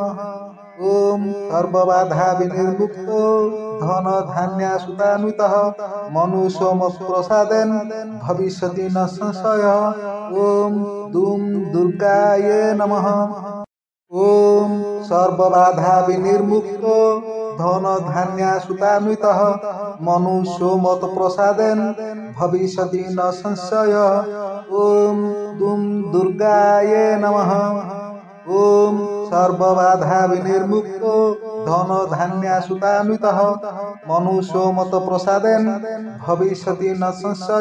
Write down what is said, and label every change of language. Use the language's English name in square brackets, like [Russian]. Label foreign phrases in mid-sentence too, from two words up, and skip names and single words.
[Sanskrit] ओम सर्वबाधा विनिर्मुक्तो धन धान्य सुतान्वितः मनुष्यो मत्प्रसादेन भविष्यति न संशयः। ओम दूम दुर्गाये नमः। ओम सर्वबाधा विनिर्मुक्तो धन धान्यसुतान्वितः मनुष्यो मत् प्रसादेन भविष्यति न संशयः। ॐ दुं दुर्गायै नमः। ॐ सर्वबाधा विनिर्मुक्तो धन धान्यसुतान्वितः मनुष्यो मत् प्रसादेन भविष्यति न संशयः।